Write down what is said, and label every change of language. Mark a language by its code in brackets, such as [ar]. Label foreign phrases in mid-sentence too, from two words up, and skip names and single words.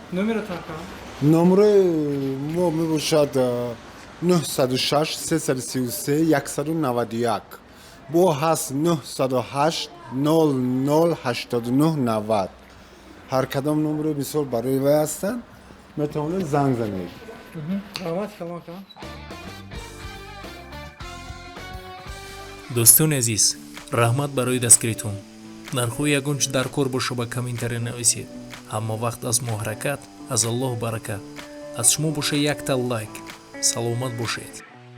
[tg] نمره ما میباشد 906 333 191 با هست 908 00 89 90 هر کدام نمره بسیار برای وی هستن میتونید زنگ زنید дӯстони азиз раҳмат барои дастгиритон нархҳои ягон чӣ дар кор боша ба комментаре нависед ҳама вақт аз мо ҳаракат аз аллоҳ баракат аз шумо боша якта лайк саломат бошед